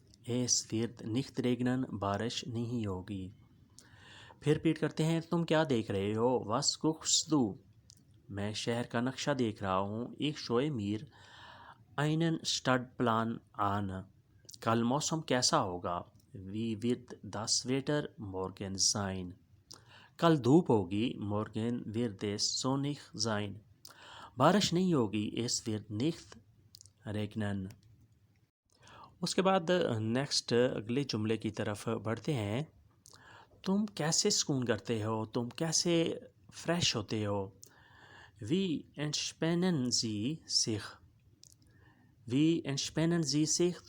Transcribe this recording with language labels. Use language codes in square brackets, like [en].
[de] es wird nicht regnen [ur] بارش نہیں ہوگی۔ پھر ریپیٹ کرتے ہیں، تم کیا دیکھ رہے ہو؟ [de] was guckst du؟ [ur] میں شہر کا نقشہ دیکھ رہا ہوں۔ [de] ich schaue mir einen Stadtplan an۔ [ur] کل موسم کیسا ہوگا؟ [de] wie wird das Wetter morgen sein؟ [ur] کل دھوپ ہوگی [de] morgen wird es sonnig sein. [ur] بارش نہیں ہوگی [de] es wird nicht regnen. [ur] اس کے بعد نیکسٹ اگلے جملے کی طرف بڑھتے ہیں. تم کیسے سکون کرتے ہو، تم کیسے فریش ہوتے ہو. [de] Wie entspannen Sie sich. Wie entspannen Sie sich.